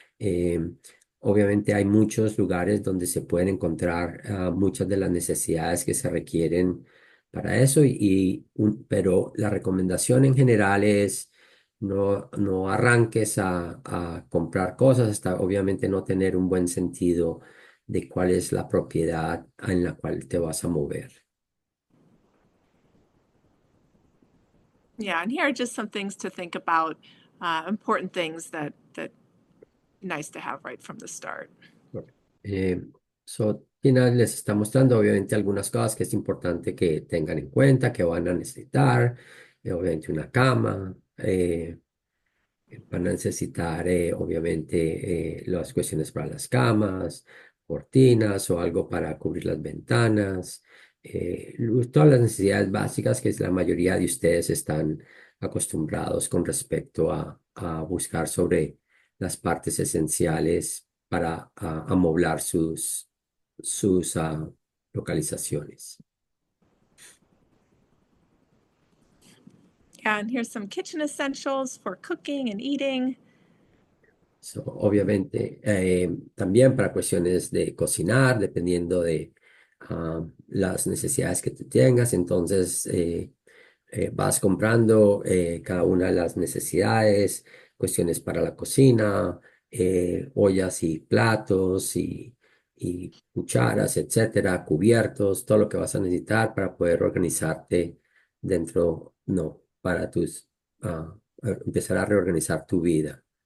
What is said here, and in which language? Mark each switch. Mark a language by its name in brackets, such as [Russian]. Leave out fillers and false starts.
[Spanish] Eh, Obviamente hay muchos lugares donde se pueden encontrar muchas de las necesidades que se requieren para eso, pero la recomendación en general es no arranques a comprar cosas hasta obviamente no tener un buen sentido de cuál es la propiedad en la cual te vas a mover. [English] Yeah, and here are just some things to think about, important things that nice to have right from the start. [Spanish] Eh, Tina les está mostrando obviamente algunas cosas que es importante que tengan en cuenta, que van a necesitar, obviamente una cama, van a necesitar obviamente las cuestiones para las camas, cortinas o algo para cubrir las ventanas, todas las necesidades básicas que la mayoría de ustedes están acostumbrados con respecto a buscar sobre las partes esenciales para amoblar sus localizaciones. [English] Yeah, and here's some kitchen essentials for cooking and eating. [Spanish] So, obviamente, también para cuestiones de cocinar, dependiendo de las necesidades que tú tengas, entonces vas comprando cada una de las necesidades, cuestiones para la cocina, ollas y platos y cucharas, etcétera, cubiertos, todo lo que vas a necesitar para poder organizarte dentro, no, para empezar a reorganizar tu vida.